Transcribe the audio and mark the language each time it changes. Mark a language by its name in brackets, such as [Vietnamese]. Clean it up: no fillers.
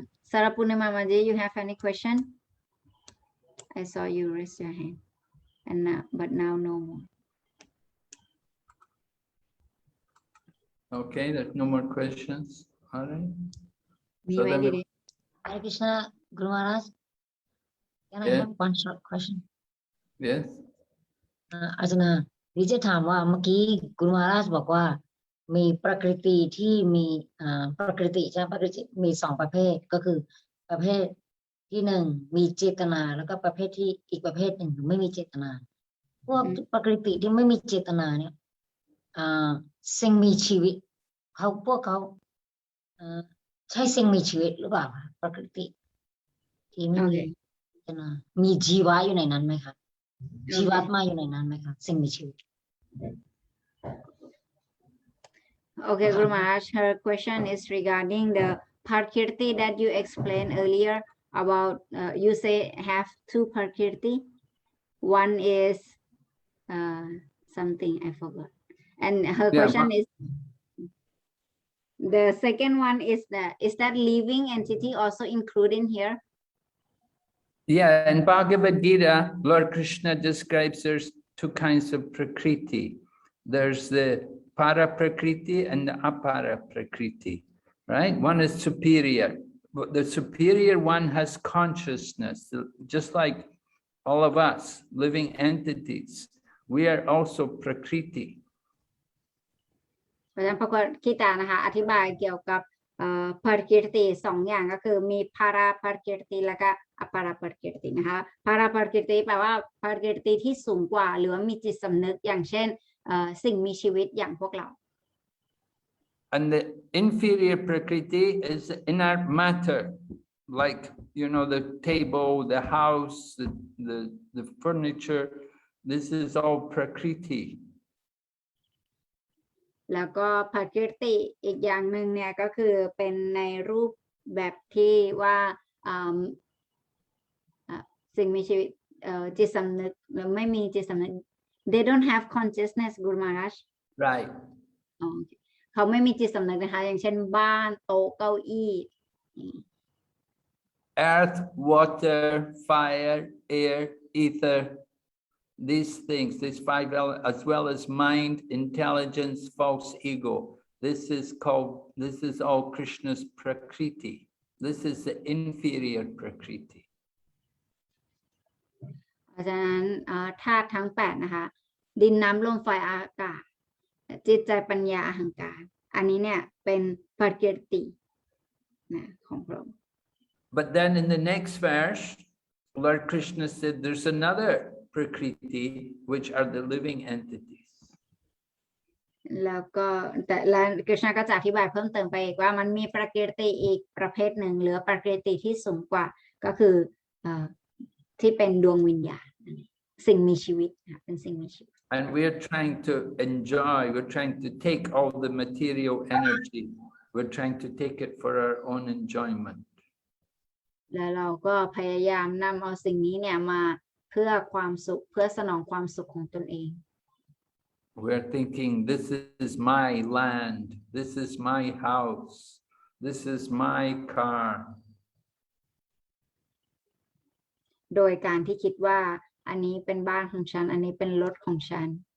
[English] Sarapurna Mamaji, you have any question? I saw you raise your hand, and but now no more. Okay, there's no more questions. All right. [Thai] มี [English] So [Thai] ไหม [English] then [Thai] ดี [English] we- Hare Krishna, Guru Maharaj. Can I Yeah. have one short question? Yes. [Thai] อาจารย์ดิจะถามว่าเมื่อกี้กุลมาราชบอกว่า มีประกฤติที่มีประกฤติใช่ไหมประกฤติมีสองประเภทก็คือประเภทที่หนึ่งมีเจตนาแล้วก็ประเภทที่อีกประเภทหนึ่งไม่มีเจตนา พวกประกฤติที่ไม่มีเจตนาเนี่ยสิ่งมีชีวิตพวกเขา ใช่สิ่งมีชีวิตหรือเปล่าคะประกฤติที่ไม่มีเจตนามีชีวะอยู่ในนั้นไหมคะชีวัตมาอยู่ในนั้นไหมคะสิ่งมีชีวิต [English] Okay, Guru Maharaj, her question is regarding the Prakirti that you explained earlier about, you say have two Prakirti. One is something I forgot. And her Yeah, question is, the second one is that living entity also included here? Yeah, in Bhagavad Gita, Lord Krishna describes there's two kinds of prakriti. There's the para prakriti and the apara prakriti, right? One is superior, but the superior one has consciousness, just like all of us, living entities. We are also prakriti. [Thai] เพราะฉะนั้นพระกิตานะคะอธิบายเกี่ยวกับปารากิรติสองอย่างก็คือมีพาราปารากิรติและก็อปาราปารากิรตินะคะพาราปารากิรติแปลว่าปารากิรติที่สูงกว่าหรือว่ามีจิตสำนึกอย่างเช่นสิ่งมีชีวิตอย่างพวกเรา [English] And the inferior prakriti is inert matter, like, you know, the table, the house, the furniture. This is all prakriti. [Thai] แล้วก็ปารากิรติอีกอย่างหนึ่งเนี่ยก็คือเป็นในรูปแบบที่ว่าสิ่งมีชีวิตจิตสำนึกหรือไม่มีจิตสำนึก [English] they don't have consciousness Guru Maharaj Right. [Thai] เขาไม่มีจิตสำนึกนะคะอย่างเช่นบ้านโต๊ะเก้าอี้ [English] Earth, water, fire, air, ether. These things, these five elements, as well as mind, intelligence, false ego. This is all Krishna's prakriti. This is the inferior prakriti. [Thai] เพราะฉะนั้นธาตุทั้ง8นะคะดินน้ำลมไฟอากาศจิตใจปัญญาอหังการอันนี้เนี่ยเป็นปารากิรตินะของพระองค์ [English] But then in the next verse, Lord Krishna said there's another prakriti, which are the living entities. [Thai] แล้วก็แต่ละกฤษณะก็จะอธิบายเพิ่มเติมไปอีกว่ามันมีปารากิรติอีกประเภทหนึ่งหรือปารากิรติที่สูงกว่าก็คือที่เป็นดวงวิญญาณสิ่งมีชีวิตเป็นสิ่งมีชีวิต [English] And we're trying to enjoy, we're trying to take all the material energy, we're trying to take it for our own enjoyment. [Thai] แล้วเราก็พยายามนำเอาสิ่งนี้เนี่ยมาเพื่อความสุขเพื่อสนองความสุขของตนเอง [English] We're thinking, this is my land, this is my house, this is my car. [Thai] โดยการที่คิดว่าอันนี้เป็นบ้านของฉันอันนี้เป็นรถของฉัน